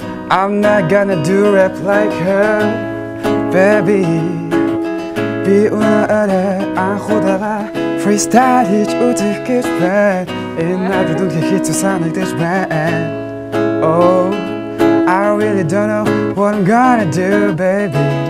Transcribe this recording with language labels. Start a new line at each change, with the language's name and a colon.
English: I'm not gonna do rap like her, baby.
Mongolian: Би өнөөдөр анхудаага freestyle хийж үзэх гэж байна. Энэ надад үнэхээр хэцүү санагдаж байна.
English: Oh, I really don't know what I'm gonna do, baby.